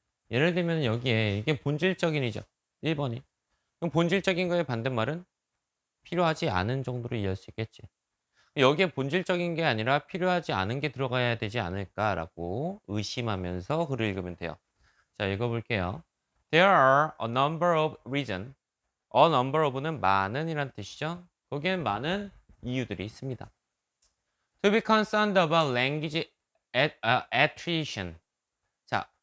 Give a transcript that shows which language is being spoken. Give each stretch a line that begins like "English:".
Korean: 예를 들면 여기에 이게 본질적인이죠. 1번이. 그럼 본질적인 거의 반대말은 필요하지 않은 정도로 이해할 수 있겠지. 여기에 본질적인 게 아니라 필요하지 않은 게 들어가야 되지 않을까라고 의심하면서 글을 읽으면 돼요. 자, 읽어볼게요.
English: There are a number of reasons. A number of
Korean: 는 많은 이란 뜻이죠. 거기엔 많은 이유들이 있습니다.
English: To be concerned about language attrition.
Korean: 자,